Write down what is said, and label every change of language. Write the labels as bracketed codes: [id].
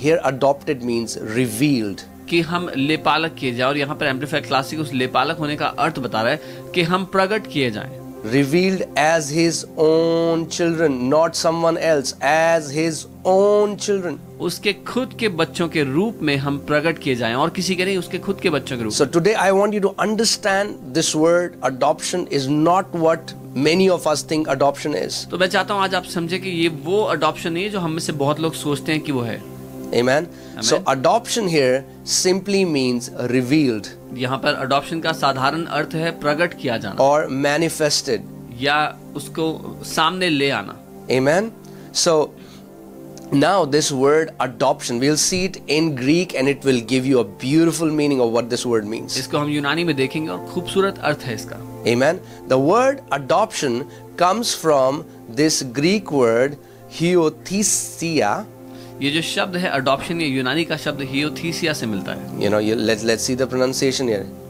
[en] Here, adopted means revealed. [hi] कि हम लेपालक किए जाए, और यहाँ पर एम्पलीफाइड क्लासिक उस लेपालक होने का अर्थ बता रहा है कि हम प्रकट किए जाएं। [en] Revealed as his own children, not someone else, as his own children. [hi] उसके खुद के बच्चों के रूप में हम प्रकट किए जाएं, और किसी के नहीं, उसके खुद के बच्चों के रूप में। [en] So today I want you to understand this word adoption is not what many of us think adoption is. [hi] तो मैं चाहता हूँ आज आप समझे कि ये वो अडॉप्शन नहीं है जो हम में से बहुत लोग सोचते हैं कि वो है। [en] Amen. So adoption here simply means revealed [hi] यहाँ पर अडॉप्शन का साधारण अर्थ है प्रकट किया जाना, [en] or manifested. [hi] या उसको सामने ले आना। [en] Amen. So now this word adoption, we'll see it in Greek and it will give you a beautiful meaning of what this word means. [hi] इसको हम यूनानी में देखेंगे और खूबसूरत अर्थ है इसका। [en] Amen. The word adoption comes from this Greek word hiothesia. [hi] ये जो शब्द है अडॉप्शन, ये यूनानी का शब्द हियोथीसिया से मिलता है। [en] You know, let's see the pronunciation here.